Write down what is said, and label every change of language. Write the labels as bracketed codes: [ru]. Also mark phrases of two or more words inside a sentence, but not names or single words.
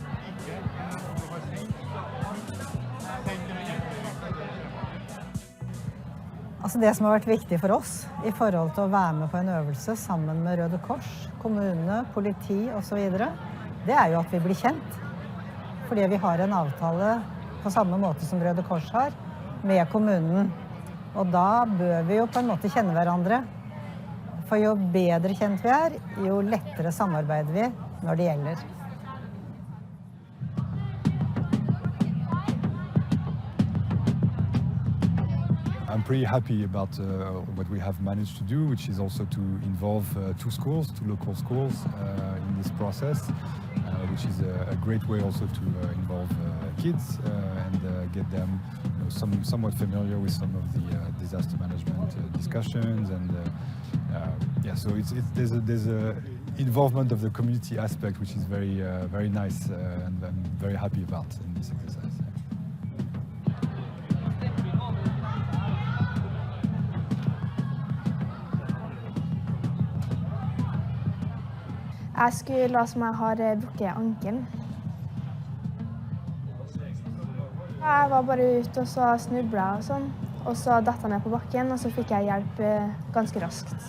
[no] Altså det som har vært viktig for oss i forhold til å være med på en øvelse sammen med Røde Kors, kommune, politi og så videre, det er jo at vi blir kjent. Fordi vi har en avtale på samme måte som Røde Kors har med kommunen. Og da bør vi jo på en måte kjenne hverandre. For jo bedre kjent vi er, jo lettere samarbeider vi når det gjelder. [en] I'm pretty happy about what we have managed to do, which is also to involve two local schools in this process, which is a great way also to involve kids and get them somewhat familiar with some of the disaster management discussions. And yeah, so there's a involvement of the community aspect, which is very nice, and I'm very happy about in this exercise. [no] Jeg skulle la som jeg har brukket ankelen. Jeg var bare ute og så snublet og sånn, og så datt jeg ned på bakken, og så fikk jeg hjelp ganske raskt.